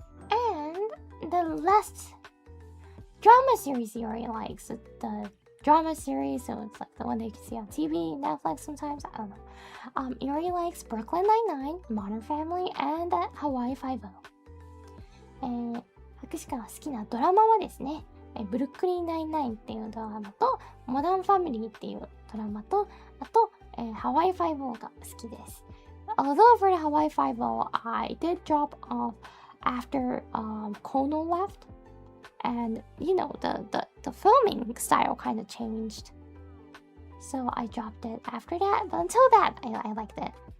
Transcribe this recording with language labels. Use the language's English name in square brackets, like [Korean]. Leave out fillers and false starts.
[English] And the last drama series Iori likes, the drama series, so it's like the one that you can see on TV, Netflix sometimes, I don't know. Iori likes Brooklyn Nine-Nine, Modern Family, and Hawaii Five-O. [Japanese] 博士が好きなドラマはですね、ブルックリン99っていうドラマと、モダンファミリーっていうドラマと、あと、ハワイ5-0が好きです。 [English] Although for the Hawaii 5-0, I did drop off after Kono left, and you know, the filming style kind of changed. So I dropped it after that, but until that, I liked it.